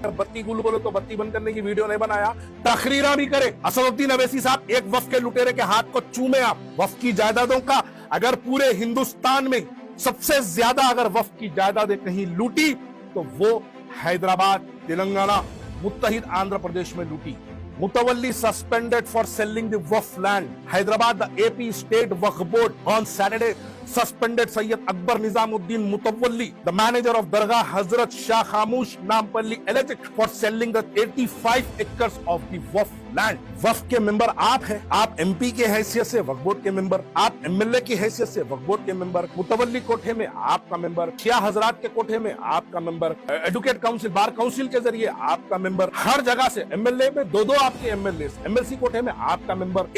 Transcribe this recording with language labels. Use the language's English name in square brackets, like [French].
[Hindi] बत्ती गुल बोलो तो बत्ती बंद करने की वीडियो नहीं बनाया, तकरीरा भी करे। असदुद्दीन अवैसी साहब, एक वक्फ के लुटेरे के हाथ को चूमे आप। वक्फ की जायदादों का अगर पूरे हिंदुस्तान में सबसे ज्यादा अगर वक्फ की जायदादें कहीं लूटी तो वो हैदराबाद, तेलंगाना, मुत्तहिद आंध्र प्रदेश में लूटी। [English] Mutawalli suspended for selling the Waqf land. Hyderabad, the AP State Waqf Board on Saturday suspended Sayyid Akbar Nizamuddin Mutawalli, the manager of Dargah Hazrat Shah Khamush Nampalli, alleged for selling the 85 acres of the Waqf land. [Hindi] वक्फ के member आप हैं, आप MP के हैसियत से वक्फ board के member, आप MLA की हैसियत से वक्फ बोर्ड के मेंबर, मुतवल्ली कोठे में आपका मेंबर, शिया हजरात के कोठे में आपका member, advocate council, bar council के जरिए आपका मेंबर, हर जगह से MLA में दो आपके MLA, MLC कोठे में आपका मेंबर।